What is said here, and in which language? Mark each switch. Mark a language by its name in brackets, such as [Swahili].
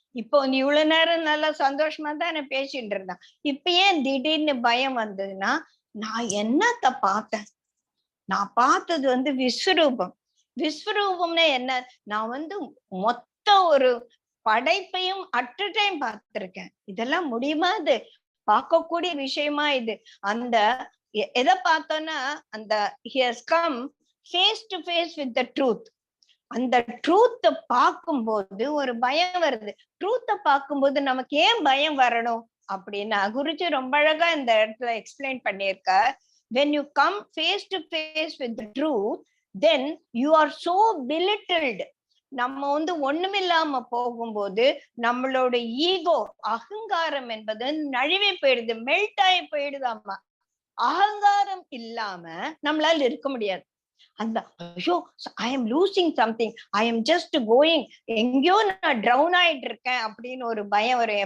[Tamil] இப்போ நீ இவ்வளவு நேரம் நல்லா சந்தோஷமா தான் என்ன பேசிட்டு இருந்தான், இப்ப ஏன் திடீர்னு பயம் வந்ததுன்னா, நான் என்னத்த பார்த்தேன், நான் பார்த்தது வந்து விஸ்வரூபம். விஸ்வரூபம்னா என்ன, நான் வந்து மொத்த ஒரு படைப்பையும் [English] at a time [Tamil] பார்த்திருக்கேன். இதெல்லாம் முடியுமா, இது பார்க்கக்கூடிய விஷயமா இது? அந்த எதை பார்த்தோன்னா, அந்த [English] he has come face to face with the truth. [Tamil] அந்த ட்ரூத்த பார்க்கும்போது ஒரு பயம் வருது. ட்ரூத்த பார்க்கும்போது நமக்கு ஏன் பயம் வரணும் அப்படின்னா, குருஜி ரொம்ப அழகா இந்த இடத்துல எக்ஸ்பிளைன் பண்ணியிருக்க. [English] When you come face to face with the truth, then you are so belittled. [Tamil] நம்ம வந்து ஒண்ணுமில்லாம போகும்போது நம்மளோட ஈகோ, அகங்காரம் என்பது நழுவி போயிடுது, மெல்ட் ஆகி போயிடுதாமா. அகங்காரம் இல்லாம நம்மளால இருக்க முடியாது. அந்த ஐயோ [English] I am losing something, I am just going, [Tamil] எங்கேயோ நான் ட்ரவுன் ஆயிட்டு இருக்கேன் அப்படின்னு ஒரு பயம் வரும்.